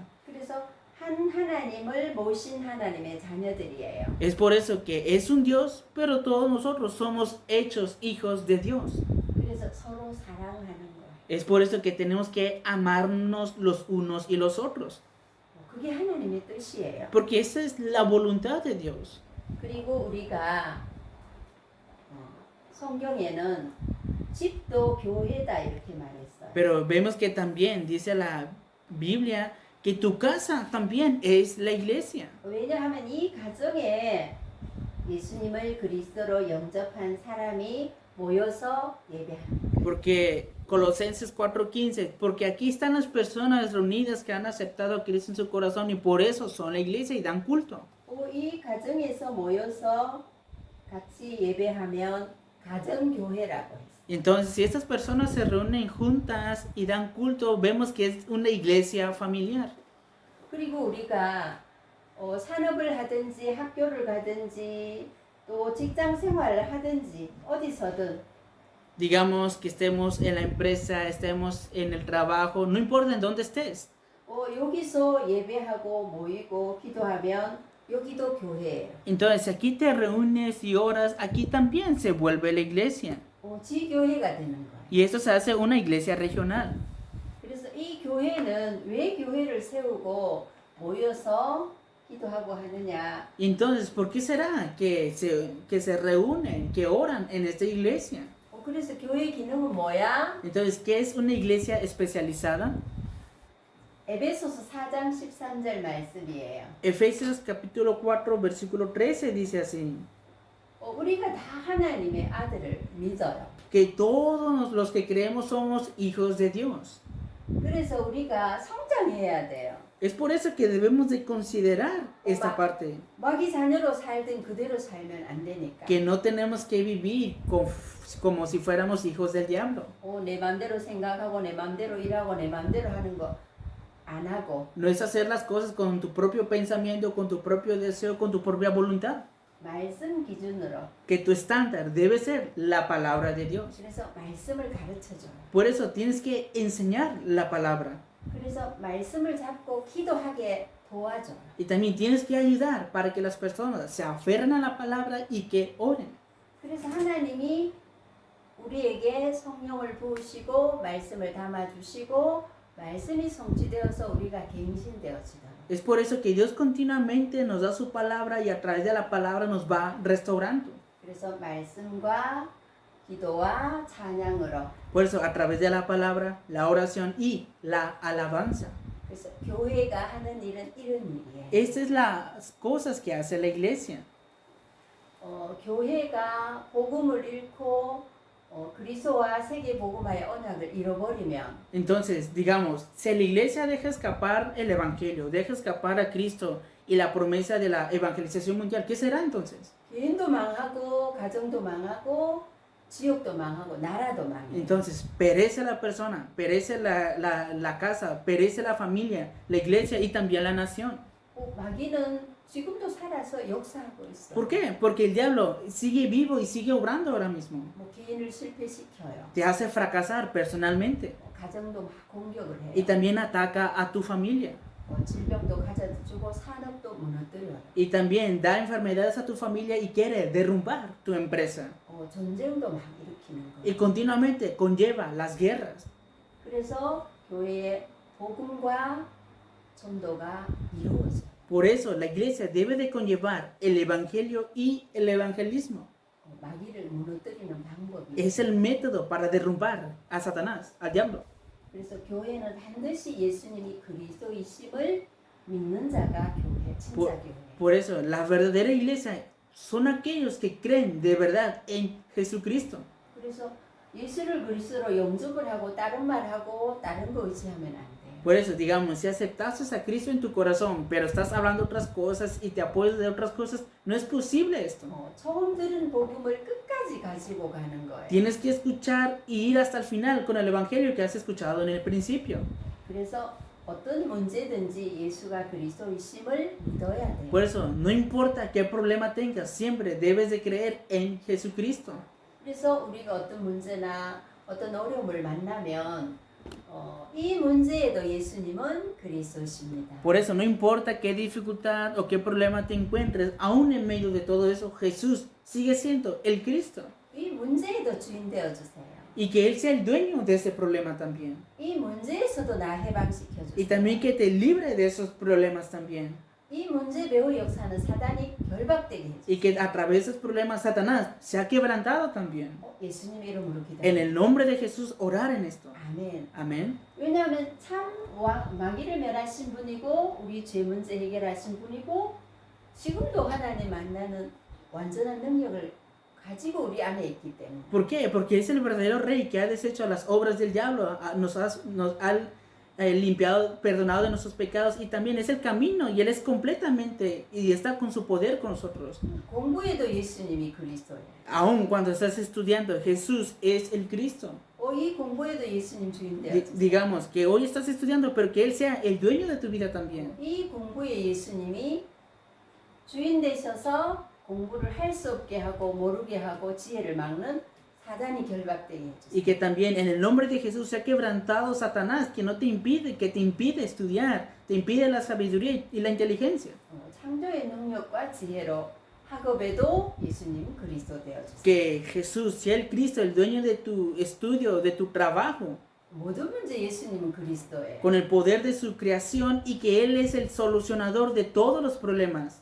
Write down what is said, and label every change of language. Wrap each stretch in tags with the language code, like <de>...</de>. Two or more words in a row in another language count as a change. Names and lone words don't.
<ko>그래서 한 하나님을 모신 하나님의 자녀들이에요.</ko> <es>Es por eso que es un Dios, pero todos nosotros somos hechos hijos de Dios.</es> <ko>그래서 서로 사랑하는 거예요.</ko> <es>Es por eso que tenemos que amarnos los unos y los otros.</es> <ko>그게 하나님의 뜻이에요.</ko> <es>Porque esa es la voluntad de Dios.</es> <ko>그리고 우리가 성경에는 집도 교회다 이렇게 말했어요.</ko> <es>Pero vemos que también dice la Biblia que tu casa también es la iglesia.</es> <ko>왜냐하면 이 가정에 예수님을 그리스도로 영접한 사람이 모여서 예배합니다.</ko> <es>Porque Colosenses 4:15, porque aquí están las personas reunidas que han aceptado a Cristo en su corazón y por eso son la iglesia y dan culto.</es> <ko>이 가정에서 모여서 같이 예배하면 가정교회라고 했어요.</ko> <es>Entonces, si estas personas se reúnen juntas y dan culto, vemos que es una iglesia familiar.</es> <ko>그리고 우리가 산업을 하든지 학교를 가든지 또 직장 생활을 하든지 어디서든</ko> <es>Digamos que estemos en la empresa, estemos en el trabajo, no importa en dónde estés.</es> <ko>여기서 예배하고 모이고 기도하면 여기도 교회예요.</ko> <es>Entonces, si aquí te reúnes y oras, aquí también se vuelve la iglesia.</es> <ko>지교회가 되는 거예요.</ko> <es>Y esto se hace una iglesia regional.</es> <ko>그래서 이 교회는 왜 교회를 세우고 모여서 기도하고 하느냐?</ko> <es>Entonces, ¿por qué será que se reúnen, que oran en esta iglesia?</es> <ko>그래서 교회 기능은 뭐야?</ko> <es>Entonces, ¿qué es una iglesia especializada?</es> <ko>에베소서 4장 13절 말씀이에요.</ko> <es>Efesios capítulo 4, versículo 13 dice así.</es> <ko>우리가 다 하나님의 아들을 믿어요.</ko> <es>Que todos los que creemos somos hijos de Dios.</es> <ko>그래서 우리가 성장해야 돼요.</ko> <es>Es por eso que debemos de considerar esta parte,</es> <ko>마귀 자녀로 살든 그대로 살면 안 되니까.</ko> <es>que no tenemos que vivir como si fuéramos hijos del diablo.</es> <ko>내 맘대로 생각하고 내 맘대로 일하고 내 맘대로 하는 거 안 하고</ko> <es>No es hacer las cosas con tu propio pensamiento, con tu propio deseo, con tu propia voluntad.</es> <ko>말씀 기준으로.</ko> <es>Que tu estándar debe ser la palabra de Dios.</es> <ko>그래서 말씀을 가르쳐줘.</ko> <es>Por eso tienes que enseñar la palabra.</es> <ko>그래서 말씀을 잡고 기도하게 도와줘.</ko> <es>Y también tienes que ayudar para que las personas se aferren a la palabra y que oren.</es> <ko>그래서 하나님이 우리에게 성령을 부으시고 말씀을 담아주시고 말씀이 성취되어서 우리가 갱신되어지도록.</ko> <es>Es por eso que Dios continuamente nos da su palabra y a través de la palabra nos va restaurando.</es> <ko>그래서 말씀과 기도와 찬양으로.</ko> <es>Por eso a través de la palabra, la oración y la alabanza.</es> <ko>그래서 교회가 하는 일은 이런 일이에요.</ko> <es>Estas es las cosas que hace la iglesia.</es> <ko>교회가 복음을 잃고 그리스도와 세계 복음화의 언약을 잃어버리면</ko> <es>Entonces, digamos, si la iglesia deja escapar el evangelio, deja escapar a Cristo y la promesa de la evangelización mundial, ¿qué será entonces?</es> <ko>개인도 망하고 가정도 망하고 지역도 망하고 나라도 망해요.</ko> <es>Entonces, perece la persona, perece la casa, perece la familia, la iglesia y también la nación.</es> <ko>마귀는 지금도 살아서 역사하고 있어.</ko> <es>¿Por qué? Porque el diablo sigue vivo y sigue obrando ahora mismo.</es> <ko>개인을 실패시켜요.</ko> <es>Te hace fracasar personalmente</es> <ko>가정도 막 공격을 해요.</ko> <es>y también ataca a tu familia.</es> <ko>질병도 가져주고 산업도 무너뜨려요.</ko> <es>Y también da enfermedades a tu familia y quiere derrumbar tu empresa.</es> <ko>전쟁도 막 일으키는</ko> <es>Y</es> <ko>거예요.</ko> <es>continuamente conlleva las guerras.</es> <ko>그래서 교회의 복음과 전도가 이루어져요.</ko> <es>Por eso la iglesia debe de conllevar el evangelio y el evangelismo.</es> <ko>마귀를 무너뜨리는 방법이.</ko> <es>Es el método para derrumbar a Satanás, al diablo.</es> <ko>그래서 교회는 반드시 예수님이 그리스도이심을 믿는 자가 교회, 진짜 교회.</ko> <es>Por eso la verdadera iglesia son aquellos que creen de verdad en Jesucristo.</es> <ko>그래서 예수를 그리스도로 영접을 하고 다른 말하고 다른 거 의지하면 안 돼.</ko> <es>Por eso, digamos, si aceptaste a Cristo en tu corazón, pero estás hablando otras cosas y te apoyas de otras cosas, no es posible esto.</es> <ko>처음 들은 복음을 끝까지 가지고 가는 거예요.</ko> <es>Tienes que escuchar y ir hasta el final con el evangelio que has escuchado en el principio.</es> <ko>그래서 어떤 문제든지 예수가 그리스도이심을 믿어야 돼.</ko> <es>Por eso, no importa qué problema tengas, siempre debes de creer en Jesucristo.</es> <ko>그래서 우리가 어떤 문제나 어떤 어려움을 만나면 이 문제에도 예수님은 그리스도십니다.</ko> <es>Por eso, no importa qué dificultad o qué problema te encuentres, aún en medio de todo eso, Jesús sigue siendo el Cristo.</es> <ko>이 문제에도 주인 되어 주세요.</ko> <es>Y que Él sea el dueño de ese problema también.</es> <ko>이 문제에서도 나 해방시켜</ko> <es>Y</es> <ko>주세요.</ko> <es>también que te libre de esos problemas también.</es> <ko>이 문제 배후 역사는 사단이 결박되게 해주세요.</ko> <es>Y que a través de esos problemas Satanás se ha quebrantado también.</es> <ko>예수님 이름으로</ko> <es>En</es> <ko>기도해요.</ko> <es>el nombre de Jesús, orar en esto.</es> <ko>아멘.</ko> <es>Amén.</es> <ko>왜냐하면 참 마귀를 멸하신 분이고 우리 죄 문제 해결하신 분이고 지금도 하나님 만나는 완전한 능력을 가지고 우리 안에 있기 때문에.</ko> <es>¿Por qué? Porque es el verdadero rey que ha deshecho las obras del diablo, nos ha limpiado, perdonado de nuestros pecados y también es el camino y Él es completamente y está con su poder con nosotros.</es> <ko>공부에도 예수님이 그리스도예요.</ko> <es>Aún cuando estás estudiando, Jesús es el Cristo.</es> <ko>이 공부에도 예수님 주인 되어 주세요.</ko> <es>Digamos que hoy estás estudiando, pero que Él sea el dueño de tu vida también.</es> <ko>이 공부에 예수님이 주인 되셔서 공부를 할 수 없게 하고 모르게 하고 지혜를 막는 사단이 결박되게 해주세요.</ko> <es>Y que también en el nombre de Jesús sea quebrantado Satanás, que no te impide, que te impide estudiar, te impide la sabiduría y la inteligencia.</es> <ko>창조의 능력과 지혜로 학업에도 예수님 그리스도 되어 주세요.</ko> <es>Que Jesús sea el Cristo, el dueño de tu estudio, de tu trabajo,</es> <ko>모든 문제 예수님은 그리스도예요.</ko> <es>con el poder de su creación y que Él es el solucionador de todos los problemas.</es>